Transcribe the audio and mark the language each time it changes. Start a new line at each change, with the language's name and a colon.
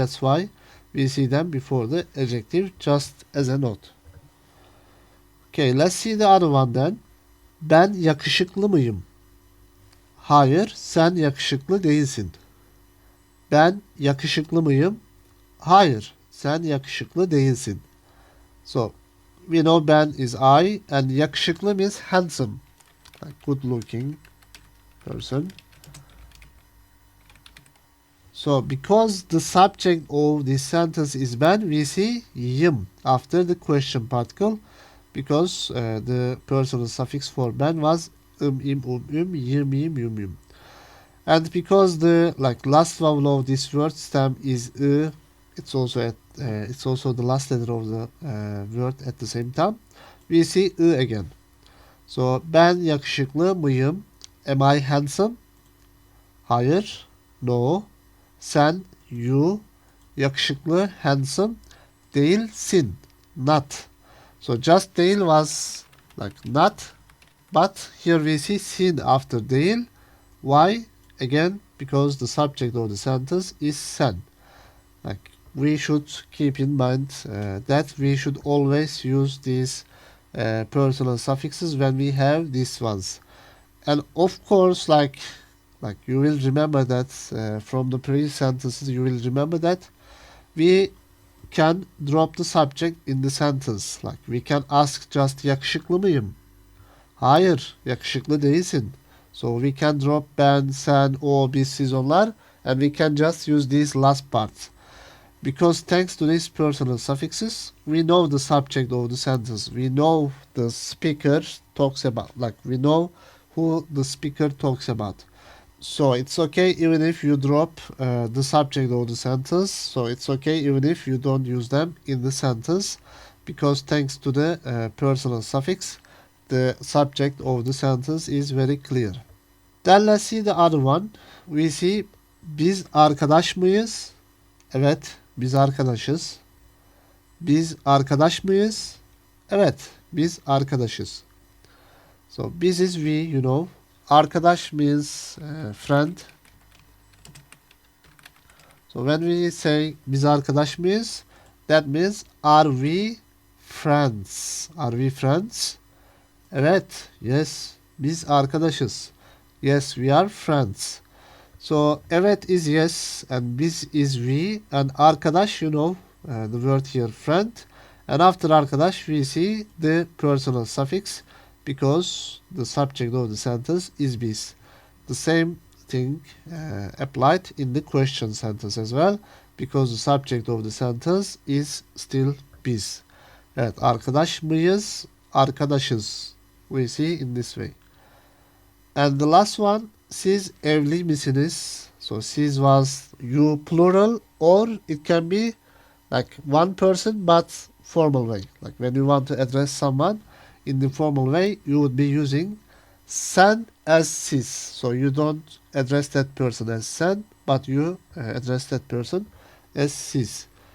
English: That's why we see them before the adjective just as a note. Okay, let's see the other one then.
Turkish: Ben yakışıklı mıyım? Hayır, sen yakışıklı değilsin. Ben yakışıklı mıyım? Hayır, sen yakışıklı değilsin.
English: So we know Ben is I and yakışıklı means handsome, like good looking person. So because the subject of this sentence is Ben, we see yım after the question particle because the personal suffix for Ben was im, yim, yum, yum. And because the like last vowel of this word stem is it's also the last letter of the word at the same time. We see again. So
Turkish: ben yakışıklı mıyım?
English: Am I handsome?
Turkish: Hayır.
English: No. Sen, you, yakışıklı, handsome, değilsin. Not. So just değil was like not, but here we see sin after değil. Why? Again, because the subject of the sentence is sen. Like we should keep in mind that we should always use these personal suffixes when we have these ones. And of course, like you will remember that from the previous sentences, you will remember that we can drop the subject in the sentence. Like we can ask just
Turkish: yakışıklı mıyım? Hayır, yakışıklı değilsin.
English: So we can drop ben, sen, o, biz, siz, onlar, and we can just use these last parts. Because thanks to these personal suffixes, we know the subject of the sentence. We know the speaker talks about, like we know who the speaker talks about. So it's okay even if you drop the subject of the sentence. So it's okay even if you don't use them in the sentence. Because thanks to the personal suffix, the subject of the sentence is very clear. Then let's see the other one. We see
Turkish: biz arkadaş mıyız? Evet, biz arkadaşız. Biz arkadaş mıyız? Evet, biz arkadaşız.
English: So biz is we, you know. Arkadaş means friend. So when we say
Turkish: biz arkadaş mıyız?
English: That means are we friends? Are we friends? Evet, yes,
Turkish: biz arkadaşız.
English: Yes, we are friends. So evet is yes and biz is we and arkadaş, you know, the word here friend. And after arkadaş we see the personal suffix because the subject of the sentence is biz. The same thing applied in the question sentence as well because the subject of the sentence is still biz.
Turkish: Evet, arkadaş mıyız? Arkadaşız.
English: We see in this way. And the last one,
Turkish: siz evli misiniz?
English: So siz was you plural, or it can be like one person but formal way. Like when you want to address someone in the formal way, you would be using sen as siz. So you don't address that person as sen, but you address that person as siz.